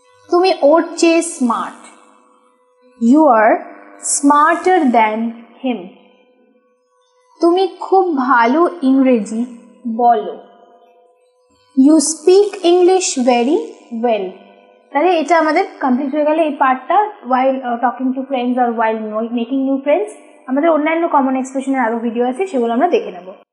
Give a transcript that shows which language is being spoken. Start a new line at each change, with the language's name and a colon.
Bangla: তুমি ওর চেয়ে smart,
English: You are smarter than him.
Bangla: তুমি খুব ভালো ইংরেজি বলো,
English: You speak English very well.
Bangla: তাহলে এটা আমাদের কমপ্লিট হয়ে গেল এই পার্টটা,
English: while talking to friends or while making new friends।
Bangla: আমাদের অন্যান্য কমন এক্সপ্রেশনের আরো ভিডিও আছে, সেগুলো আমরা দেখে নেব।